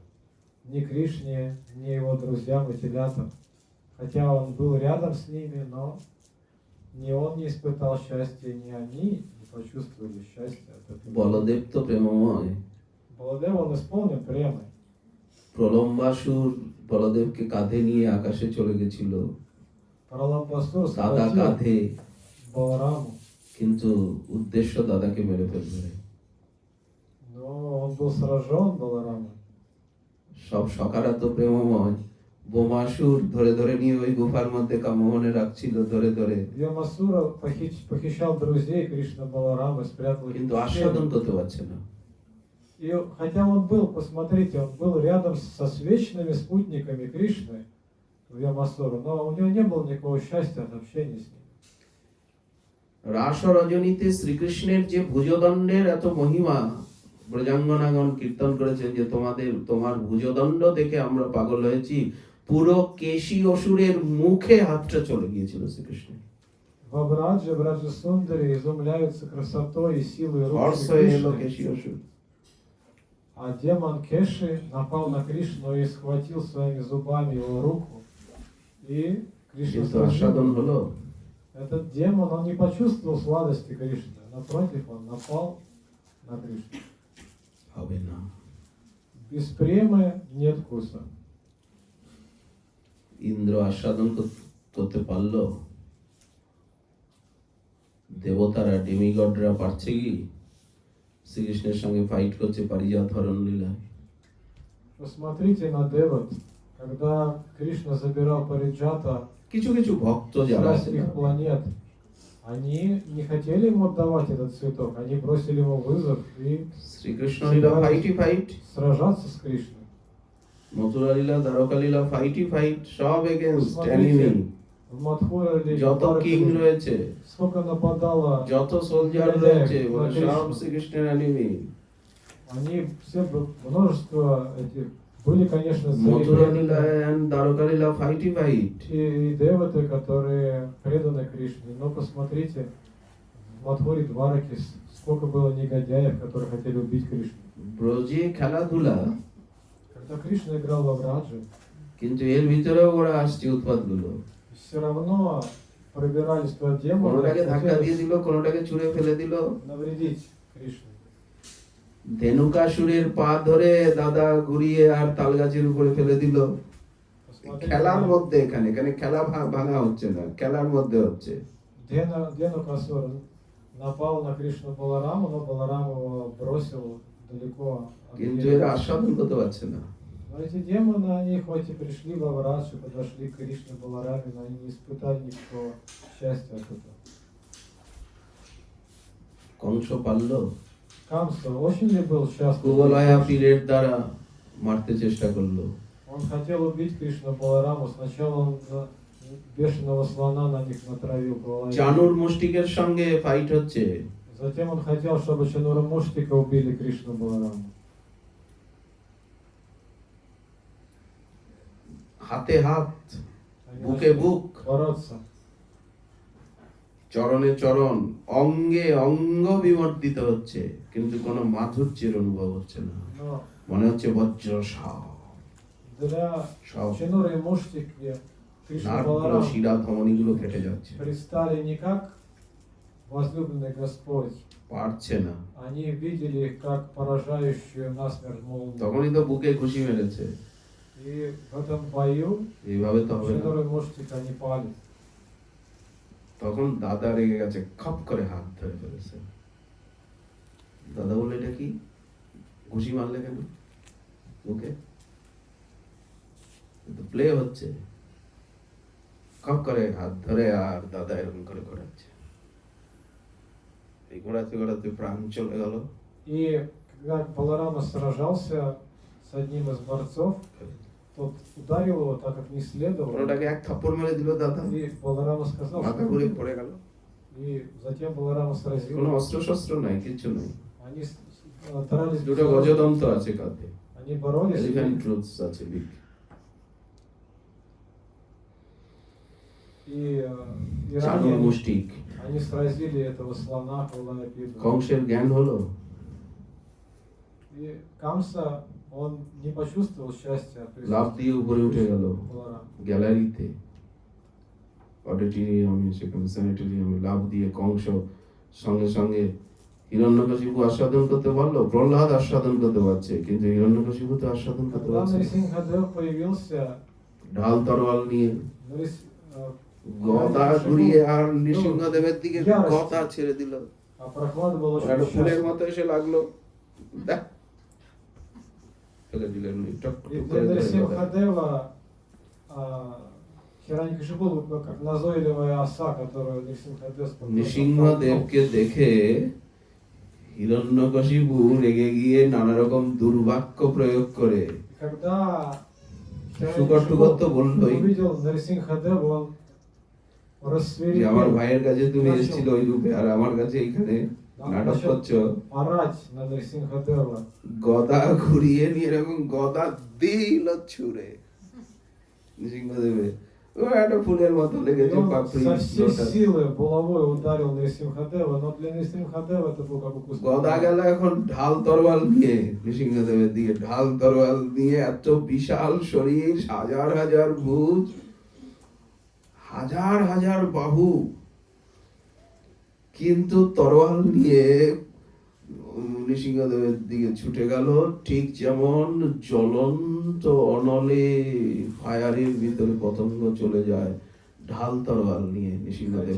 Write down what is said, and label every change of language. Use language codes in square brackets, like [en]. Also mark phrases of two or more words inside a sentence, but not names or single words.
[ru] Ни Кришне, ни его друзьям и телятам. Хотя он был рядом с ними, но ни он не испытал счастья, ни они не почувствовали счастья от этого. [bn] বলদেব তো প্রেমময়, [ru] Баладев, он исполнен премой. [bn] প্রলম্বাসুর বলদেবকে কাঁধে নিয়ে আকাশে চলে গেছিল, [ru] Праламбасур [bn] দাদা [ru] схватил [bn] কাঁধে, [ru] Балараму, [bn] কিন্তু উদ্দেশ্য দাদাকে মেরে ফেলবে। [ru] но он был сражен Баларамой. [bn] সব সখারা তো প্রেমময়, বোমাসুর ধরে ধরে নিয়ে ওই গুফার মধ্যে কামোহনে রাখছিল, ধরে ধরে, [ru] Ямасура похищал друзей Кришна Баларамы, спрятал их [bn] কিন্তু [ru] в [bn] আস্বাদন [ru] пещере. [bn] করতে পারছে না। [ru] И хотя он был, посмотрите, он был рядом со свечными спутниками Кришны в Ямасуру, но у него не было никакого счастья от общения с ним. [bn] রাস রজনীতে শ্রীকৃষ্ণের যে ভুজদণ্ডের এত মহিমা, ব্রজাঙ্গনাগণ কীর্তন করেছেন যে তোমার ভুজদণ্ড দেখে আমরা পাগল হয়েছি, পুরো কেশী অসুরের মুখে হাতটা চলে গিয়েছিল শ্রীকৃষ্ণের। [ru] В Браджа Сундари изумляются красотой и силой рук [bn] হর্ষ [ru] Шри [bn] এলো [ru] Кришны. [bn] কেশি অসুর। [ru] А демон Кеши напал на Кришну и схватил своими зубами его руку. И Кришна [bn] কিন্তু [ru] сразил. [bn] আস্বাদন হলো? [ru] Этот демон, он не почувствовал сладости Кришны. Напротив, он напал на Кришну. [bn] হবে না। [ru] Без премы нет вкуса. [bn] ইন্দ্র আস্বাদন করতে পারলো? দেবতারা ডেমিগডরা পারছে কি? শ্রীকৃষ্ণের সঙ্গে ফাইট করছে পারিজাত হরণ লীলায়। [ru] Посмотрите на Деват. Когда Кришна забирал Париджата [bn] কিছু কিছু ভক্ত [ru] с [bn] যারা আছে [ru] райских планет, они не хотели ему отдавать этот цветок, они бросили ему вызов и [bn] শ্রীকৃষ্ণ লীলা [en] fighty fight, [ru] сражаться с Кришной. [bn] মথুরা লীলা, দ্বারকা লীলা [en] fighty fight, [bn] সব এগেনস্ট [ru] Смотрите, [bn] এনিমি। [ru] в Мадхуре [bn] যত কিং রয়েছে, [ru] сколько нападало, [bn] যত সোলজার [ru] Негодяев [bn] রয়েছে, [ru] на [bn] বলে সব [ru] Кришну. [bn] শ্রীকৃষ্ণের এনিমি। [ru] они все, множество этих, были, конечно, [bn] মথুরা [ru] цари [bn] লীলা and দ্বারকা লীলা [en] fighty fight. [ru] и деваты, которые преданы Кришне. Но посмотрите, в Мадхуре Двараки сколько было негодяев, которые хотели убить Кришну. [bn] ব্রজে খেলাধুলা, [ru] Когда Кришна играл во Враджи, [bn] কিন্তু এর ভিতরেও ওরা আসছে উৎপাতগুলো। [ru] все равно пробирались туда демоны, [bn] কোনোটাকে ধাক্কা দিয়ে [ru] хотели [bn] দিল, কোনোটাকে ছুঁড়ে ফেলে দিল। [ru] навредить Кришне. [bn] ধেনুকাসুরের পা ধরে দাদা ঘুরিয়ে আর তাল গাছের উপরে ফেলে দিল। [ru] Посмотрите, [bn] খেলার মধ্যে এখানে এখানে খেলা ভাঙা হচ্ছে না, খেলার মধ্যে হচ্ছে। [ru] Денукасур напал на Кришну Балараму, но Баларам его бросил далеко от [bn] কিন্তু [ru] берега. [bn] এরা আস্বাদন করতে পারছে না। [ru] Но эти демоны, они хоть и пришли во Врадж, и подошли к Кришне Балараме, но они не испытали никакого счастья от этого. [bn] কংস পারল? [ru] Камса очень ли был счастлив? [bn] কুবলয়া পীরের দ্বারা মারতে চেষ্টা করলো। [ru] Он хотел убить Кришну Балараму. Сначала он бешеного слона на них натравил. Балараму. [bn] চানুর মুষ্টিকের সঙ্গে ফাইট হচ্ছে। [ru] Затем он хотел, чтобы Чанура Муштика убили Кришну Балараму. [bn] হাতে হাত, [ru] Они [bn] বুকে [ru] начали [bn] বুক, [ru] бороться. [bn] চরণে চরণ, অঙ্গে অঙ্গ বিমর্দিত হচ্ছে, কিন্তু কোনো মাধুর্যের অনুভব হচ্ছে না। [ru] Но [bn] মনে হচ্ছে বজ্র সাপ, [ru] для [bn] সব [ru] Чануры и Муштики Кришна [bn] নার্ভগুলো, [ru] Баларам [bn] শিরা ধমনীগুলো ফেটে যাচ্ছে, [ru] предстали не как возлюбленный Господь. [bn] পারছে না। [ru] Они видели их как поражающую насмерть молнию. [bn] তখনই তো বুকে ঘুষি মেরেছে। [ru] И в этом бою [bn] এইভাবে তো হবে না। [ru] Чануры и Муштика они пали. [bn] তখন দাদা রেগে গেছে, খপ করে হাত ধরে ফেলেছে। দাদা বললো, এটা কি ঘুষি মারলে কেন বুকে? প্লে হচ্ছে। খপ করে হাত ধরে আর দাদা এরকম করে ঘোরাচ্ছে। এই ঘোরাতে ঘোরাতে প্রাণ চলে গেল। [ru] И когда Баларама сражался с одним из борцов, тот ударил его так, как не следовало. [bn] ওটাকে এক থাপ্পড় মেরে দিল দাদা, [ru] И Баларама сказал, [bn] মাথা ঘুরে পড়ে গেল। [ru] И затем Баларама [bn] কোনো [ru] сразил. [bn] অস্ত্র শস্ত্র নাই, কিচ্ছু নাই। [ru] Они старались, [bn] দুটো গজদন্ত আছে কাঁধে, [ru] они боролись. [en] elephant truths [bn] আছে বিগ। [ru] И [bn] চানুর [ru] ранее [bn] মুষ্টিক। [ru] они сразили этого слона Куланапиду. [bn] কংসের জ্ঞান হলো? [ru] И Камса, он не почувствовал счастья от [bn] লাফ দিয়ে উপরে উঠে গেল [ru] Баларама. [bn] গ্যালারিতে, অডিটোরিয়ামে, সেখানে স্যানিটোরিয়ামে লাফ দিয়ে কংস সঙ্গে সঙ্গে হিরণ্যকশিপু আস্বাদন করতে পারলো, প্রহ্লাদ আস্বাদন করতে পারছে, কিন্তু হিরণ্যকশিপু তো আস্বাদন করতে [ru] Когда [bn] পারছে না। [ru] Нарисингхадев появился, [bn] ঢাল তরোয়াল নিয়ে গদা ঘুরিয়ে আর নৃসিংহদেবের দিকে গদা ছেড়ে দিল। [ru] а Прохлад был [bn] একটা [ru] очень [bn] ফুলের [ru] счастлив. [bn] মতো এসে লাগলো, দেখ ফেলে দিলেন টক [ru] И [bn] টক [ru] для [bn] করে ধরে গদা। [ru] Нарисингхадева Хиранькашипу был как назойливая оса, которую Нарисингхадев спокойно [bn] নৃসিংহদেবকে দেখে হিরণ্যকশিপু রেগে গিয়ে নানা রকম দুর্বাক্য প্রয়োগ করে, [ru] Когда [bn] সুকট টুকট তো বললোই [ru] увидел Нарисингхадева, он [bn] যে আমার [ru] рассверепел, [bn] ভাইয়ের কাছে তুমি [ru] начал [bn] এসেছিল ওই রূপে, আর আমার কাছে এইখানে নাটক করছো। [ru] орать на Нарисингхадева. [bn] গদা ঘুরিয়ে নিয়ে এরকম গদা দিল ছুঁড়ে নৃসিংহদেবে। ও একটা ফুলের মতো [ru] И [bn] লেগেছে [ru] он [bn] পাপড়ি [ru] со всей [bn] লোটাস। [ru] силы булавой ударил Нрисимхадева, но для Нрисимхадева это был как укус [bn] গদা [ru] комара. [bn] গেল এখন ঢাল তরোয়াল দিয়ে, নৃসিংহদেবের দিকে ঢাল তরোয়াল দিয়ে, এত বিশাল শরীর, হাজার হাজার ভুজ, হাজার হাজার বাহু, কিন্তু তরোয়াল নিয়ে নৃসিংহদেবের দিকে ছুটে গেল, ঠিক যেমন জ্বলন্ত অনলে ফায়ারের ভিতরে পতঙ্গ চলে যায়, ঢাল তরোয়াল নিয়ে নৃসিংহদেব।